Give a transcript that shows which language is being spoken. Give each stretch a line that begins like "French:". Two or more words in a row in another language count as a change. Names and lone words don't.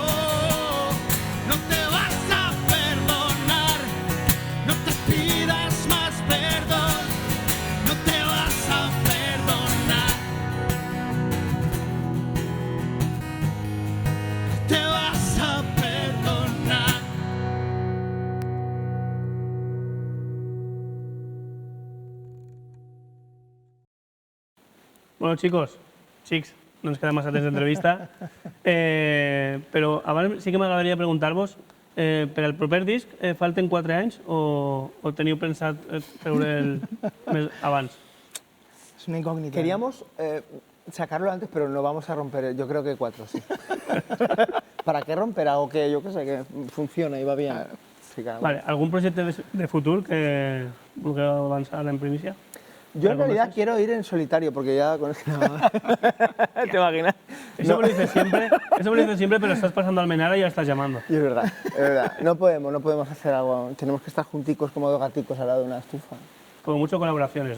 Spanish: No te vas a perdonar, no te pidas más perdón. No te vas a perdonar, no te vas a perdonar.
Catalan: Bueno, xics, no ens queda massa temps d'entrevista, però abans sí que m'agradaria preguntar-vos, per al proper disc falten 4 anys o teniu pensat treure'l més abans?
Spanish: Es una incógnita. Queríamos sacarlo antes, pero no vamos a romper, yo creo que 4, sí. ¿Para qué romper algo que yo qué sé, que funciona y va bien? Sí, claro.
Catalan: Vale, algun projecte de futur que vulgueu avançar en primícia?
Spanish: Yo en realidad quiero ir en solitario, porque ya con esto... ¿Te imaginas? Eso me lo dices siempre, pero estás pasando al Menara y ya estás llamando. Y es verdad, es verdad. No podemos hacer algo, tenemos que estar junticos como dos gaticos al lado de una estufa. Como mucho colaboraciones, ¿no?